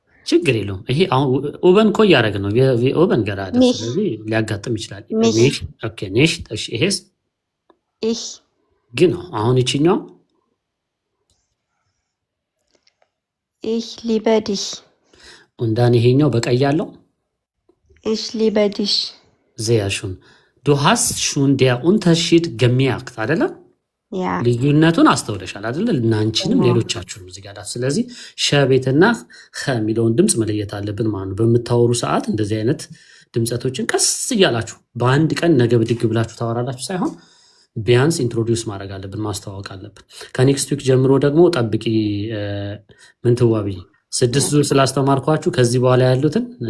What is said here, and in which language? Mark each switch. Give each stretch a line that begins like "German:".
Amharic: ችግር የለውም። ይሄ አሁን ኦበን እኮ እያደረግን ነው ኦበን ገራደ። ስለዚህ ሊያጋጥም ይችላል። ኦኬ nicht እሺ፣ ይሄስ
German: ich
Amharic: ግን አሁን ይችኛው
German: ich liebe dich und dann
Amharic: ይሄኛው በቀይ ያለው
German: ich liebe dich sehr schön du hast schon der Unterschied gemerkt አይደለ?
Amharic: ያ ልዩነቱን አስተውለሻል አይደለ? እናንቺንም ሌሎቻችሁም እዚህ ጋር። ስለዚህ ሸቤትና ኸ የሚለውን ድምጽ መለየት አለብን ማለት ነው። በምታወሩ ሰዓት እንደዚህ አይነት ድምጸቶችን ቀስ እያላችሁ በአንድ ቀን ነገ ብድግ ብላችሁ ታወራላችሁ ሳይሆን ቢያንስ ኢንትሮዲውስ ማድረግ አለብን፣ ማስተዋወቅ አለብን። ከኔክስት ዊክ ጀምሮ ደግሞ ጠብቂ ምንትዋብዬ 6 ዙር ስላስተማርኳችሁ ከዚህ በኋላ ያሉትን